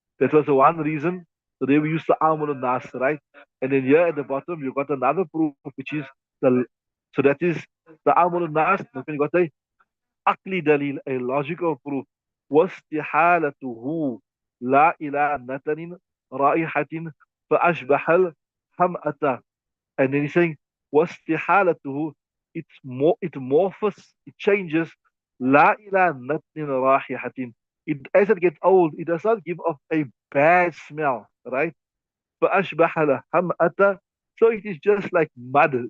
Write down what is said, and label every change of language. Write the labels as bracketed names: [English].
[English] That was the one reason. So they we used to amul nas, right? And then here at the bottom you got another proof, which is the so that is the amul nas. Then you got a akli dalil, a logical proof. [Arabic] واستحالته لا إلى نتن رائحة فأشبح الحمأة. [English] And then he's saying, [Arabic] واستحالته, [English] it morphs, it changes, [Arabic] لا إلى نتن رائحة. [English] As it gets old, it does not give off a bad smell, right? [Arabic] فأشبح الحمأة. [English] So it is just like mud.